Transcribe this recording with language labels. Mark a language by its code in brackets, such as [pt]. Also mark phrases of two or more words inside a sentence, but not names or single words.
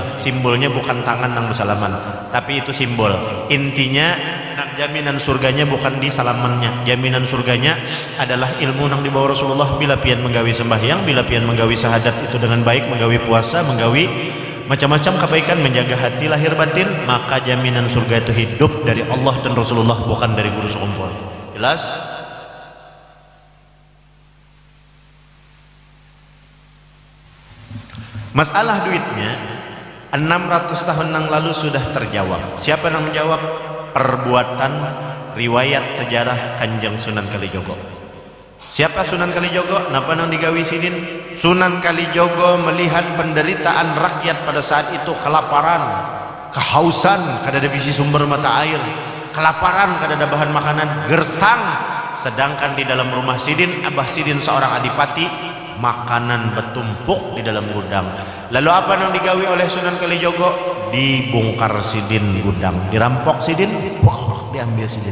[bjn] Simbolnya bukan tangan nang bersalaman, tapi itu simbol. Intinya nang jaminan surganya bukan di salamannya. Jaminan surganya adalah ilmu nang dibawa Rasulullah. Bila pian menggawi sembahyang, bila pian menggawi syahadat itu dengan baik, menggawi puasa, menggawi macam-macam kebaikan, menjaga hati lahir batin, [id] maka jaminan surga itu hidup dari Allah dan Rasulullah, bukan dari guru sekumpul. Jelas? Masalah duitnya 600 tahun yang lalu sudah terjawab. Siapa yang menjawab? Perbuatan riwayat sejarah Kanjeng Sunan Kalijogo. [bjn] Siapa Sunan Kalijogo? Napa nang digawi sidin? [id] Sunan Kalijogo melihat penderitaan rakyat pada saat itu, kelaparan, kehausan, [bjn] kada ada bisi sumber mata air, kelaparan, kada ada bahan makanan, gersang. Sedangkan di dalam rumah sidin, abah sidin seorang adipati, makanan bertumpuk di dalam gudang. Lalu apa yang digawi oleh Sunan Kalijogo? Dibongkar sidin gudang, dirampok sidin, wah, diambil sidin.